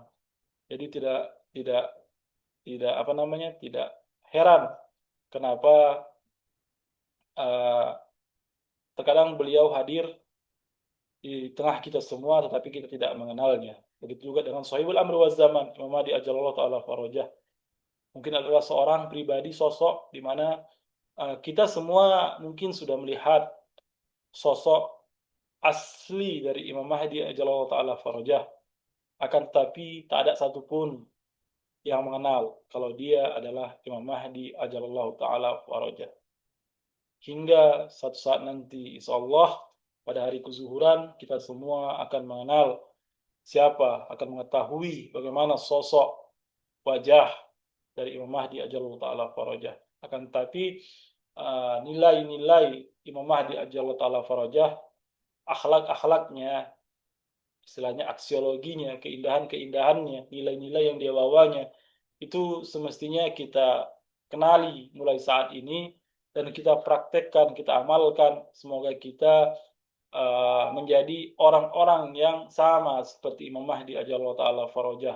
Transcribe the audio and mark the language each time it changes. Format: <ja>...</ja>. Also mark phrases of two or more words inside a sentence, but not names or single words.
<id>Jadi tidak heran kenapa terkadang beliau hadir di tengah kita semua, tetapi kita tidak mengenalnya. Begitu juga dengan Sahibul Amr wa Zaman, Imam Mahdi</id> <ar>ajallahu ta'ala farajah.</ar> <id>Mungkin adalah seorang pribadi, sosok di mana kita semua mungkin sudah melihat sosok asli dari Imam Mahdi</id> <ar>ajallahu ta'ala farajah.</ar> <id>Akan tetapi tak ada satupun yang mengenal kalau dia adalah Imam Mahdi</id> <ar>ajallahu ta'ala farajah.</ar> <id>Hingga suatu saat nanti, insyaallah pada hari kezuhuran, kita semua akan mengenal siapa, akan mengetahui bagaimana sosok wajah dari Imam Mahdi</id> <ar>ajallahu ta'ala farajah.</ar> <id>Akan tetapi nilai-nilai Imam Mahdi</id> <ar>ajallahu ta'ala farajah,</ar> <id>akhlak-akhlaknya, istilahnya aksiologinya, keindahan-keindahannya, nilai-nilai yang dia bawanya, itu semestinya kita kenali mulai saat ini, dan kita praktekkan, kita amalkan. Semoga kita menjadi orang-orang yang sama seperti Imam Mahdi</id> <ar>ajallahu ta'ala farajah.</ar>